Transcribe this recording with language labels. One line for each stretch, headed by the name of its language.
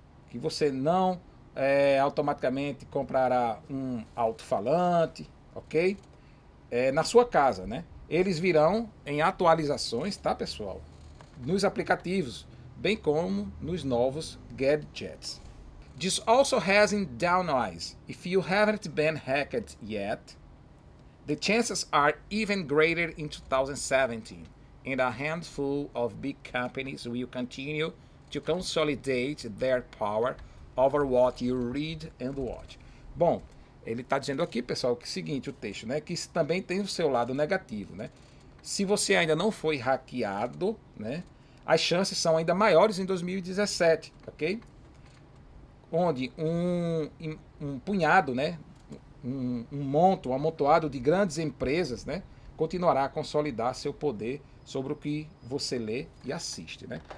Portuguese: Que você não automaticamente comprará um alto-falante, ok? Na sua casa, né? Eles virão em atualizações, tá, pessoal? Nos aplicativos, bem como nos novos gadgets.
English: This also has in down eyes. If you haven't been hacked yet, the chances are even greater in 2017, and a handful of big companies will continue to consolidate their power over what you read and watch.
Portuguese: Bom, ele está dizendo aqui, pessoal, que é o seguinte, o texto, né, que isso também tem o seu lado negativo, né? Se você ainda não foi hackeado, né, as chances são ainda maiores em 2017, ok? Onde um punhado, né, um amontoado de grandes empresas, né, continuará a consolidar seu poder sobre o que você lê e assiste, né?